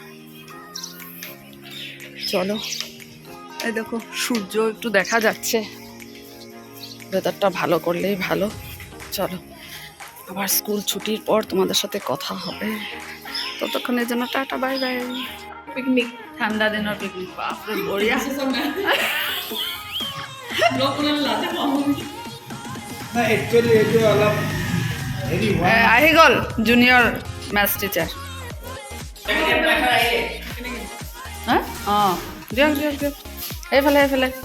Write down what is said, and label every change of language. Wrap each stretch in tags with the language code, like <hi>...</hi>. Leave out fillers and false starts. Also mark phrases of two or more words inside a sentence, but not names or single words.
<bn>চলো, এই দেখো সূর্য একটু দেখা যাচ্ছে, ওয়েদারটা ভালো করলেই ভালো। চলো, আবার স্কুল ছুটির পর তোমাদের সাথে কথা হবে, ততক্ষণের জন্য টাটা,</bn> <en>bye bye.</en> <bn>পিকনিক, ঠান্ডা দিনের পিকনিক, বাপরে বঢ়িয়া।</bn> <as>আহি গ'ল</as> <en>junior maths teacher.</en> <as>হা অঁ, দিয়ক দিয়ক দিয়ক, এইফালে এইফালে।</as>